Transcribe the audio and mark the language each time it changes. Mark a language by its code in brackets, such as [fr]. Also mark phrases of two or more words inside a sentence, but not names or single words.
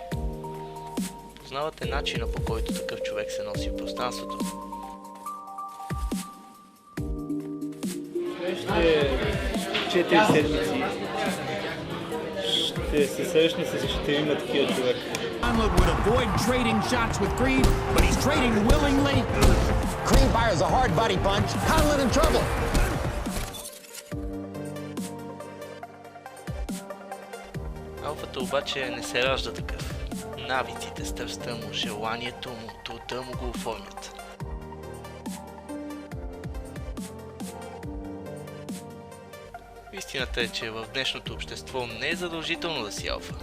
[bg] Познавате начина, по който такъв човек се носи в пространството. Следващите 4 седмици ще се срещна с 4 такива човека. [en] Conlon would avoid trading shots with Creed, but he's trading willingly. Creed fires a hard body punch. Conlon in trouble. [bg] Алфата обаче не се ражда такъв. Навиците, страстта му, желанието му, труда му го оформят. Истината е, че в днешното общество не е задължително да си алфа.